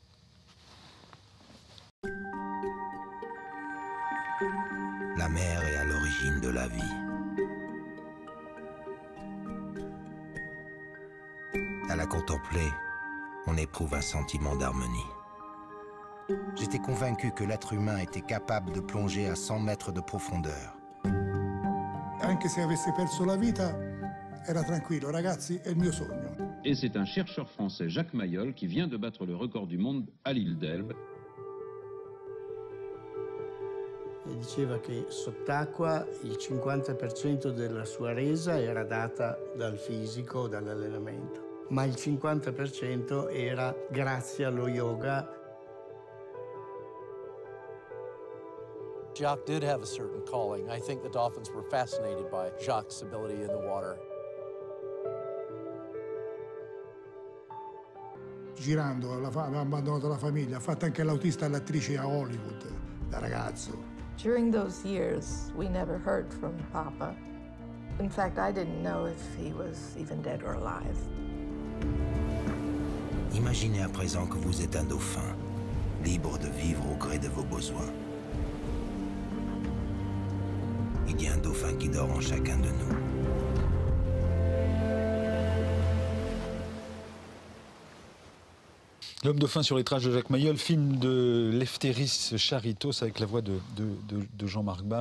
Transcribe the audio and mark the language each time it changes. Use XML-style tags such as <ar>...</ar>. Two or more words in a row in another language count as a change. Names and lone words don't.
<fr>La mer est à l'origine de la vie. À la contempler, on éprouve un sentiment d'harmonie. J'étais convaincu que l'être humain était capable de plonger à 100 mètres de profondeur.</fr> <it>Anche se avesse perso la vita, era tranquillo, ragazzi, è il mio sogno.</it> <fr>Et c'est un chercheur français, Jacques Mayol, qui vient de battre le record du monde à l'île d'Elbe.</fr> <it>E diceva che sott'acqua il 50% della sua resa era data dal fisico, dall'allenamento, ma il 50% era grazie allo yoga.</it> <en>Jacques did have a certain calling. I think the dolphins were fascinated by Jacques' ability in the water.</en> <it>Girando, aveva abbandonato la famiglia, ha fatto anche l'autista e l'attrice a Hollywood, da ragazzo.</it> <en>During those years, we never heard from Papa. In fact, I didn't know if he was even dead or alive.</en> <fr>Imaginez à présent que vous êtes un dauphin, libre de vivre au gré de vos besoins. Il y a un dauphin qui dort en chacun de nous. L'homme dauphin sur les traces de Jacques Mayol, film de Leftéris Charitos avec la voix de Jean-Marc Barr.</fr>